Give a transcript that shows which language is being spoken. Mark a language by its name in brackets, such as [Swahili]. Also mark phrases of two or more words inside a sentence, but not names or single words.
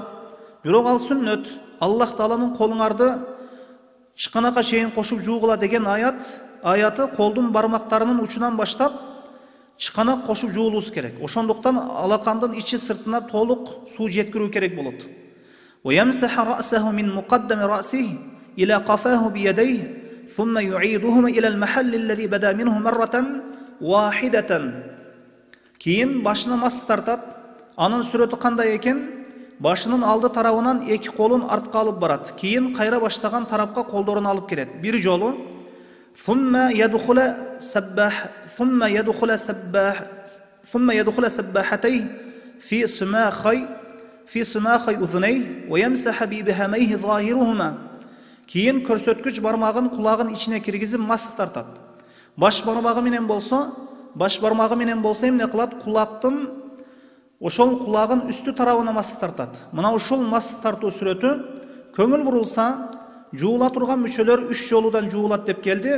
[Kyrgyz] Бирок ал сүннөт. Аллах Тааланын колуңарды чыканакка чейин кошуп жуугула деген аяты колдун бармактарынын учунан баштап чыканак кошуп жуулуубуз керек. Ошондуктан алакандын ичи сыртына толук суу жеткирүү керек болот. [Arabic] ويمسح رأسه من مقدم رأسه إلى قفاه بيديه ثم يعيدهما إلى المحل الذي بدا منه مرة واحدة. [Kyrgyz] Кийин башына мас тартат. Анын сүрөтү кандай экен? Башынын алды тарабынан 2 колун артка алып барат. Кийин кайра баштаган тарапка колдорун алып келет. Бир жолу [Arabic] ثم يدخل سباحتيه في سماخي أذنيه ويمسح بإبهاميه ظاهرهما. [Kyrgyz] Кийин көрсөткүч бармагын кулагын ичине киргизип масык тартат. Баш бармагы менен болсо эмне кылат? Кулактын ошол кулагын үстү тарабына масык тартат. Мына ушул масык тартуу сүрөтү көңүл бурулса жуула турган мүчөлөр 3 жолудан жуулат деп келди.